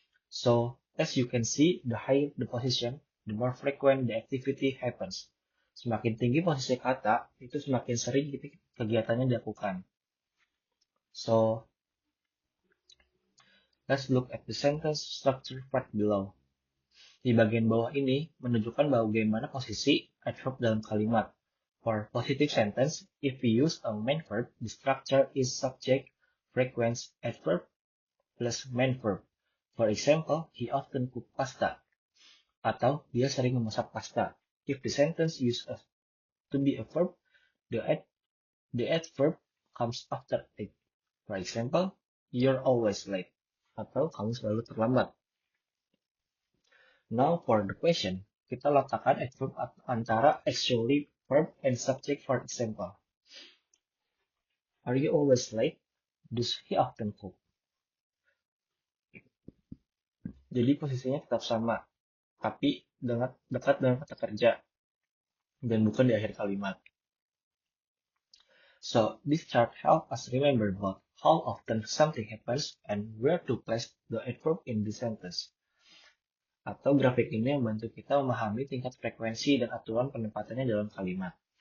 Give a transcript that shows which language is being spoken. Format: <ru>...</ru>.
<en>So, as you can see, the higher the position, the more frequent the activity happens.</en> <id>Semakin tinggi posisi kata, itu semakin sering kegiatannya dilakukan.</id> <en>So, let's look at the sentence structure part below.</en> <id>Di bagian bawah ini menunjukkan bagaimana posisi adverb dalam kalimat.</id> <en>For positive sentence, if we use a main verb, the structure is subject, frequency, adverb, plus main verb. For example, he often cook pasta.</en> <id>Atau dia sering memasak pasta.</id> <en>If the sentence used to be a verb, the adverb comes after it. For example, you're always late.</en> <id>Atau kamu selalu terlambat.</id> <en>Now for the question,</en> <id>kita letakkan adverb antara</id> <en>actually verb and subject. For example, are you always late? Does he often cook?</en> <id>Jadi posisinya tetap sama, tapi dekat dengan kata kerja. dan bukan di akhir kalimat.</id> <en>So, this chart helps us remember both how often something happens and where to place the adverb in the sentence.</en> <id>Atau grafik ini membantu kita memahami tingkat frekuensi dan aturan penempatannya dalam kalimat.</id>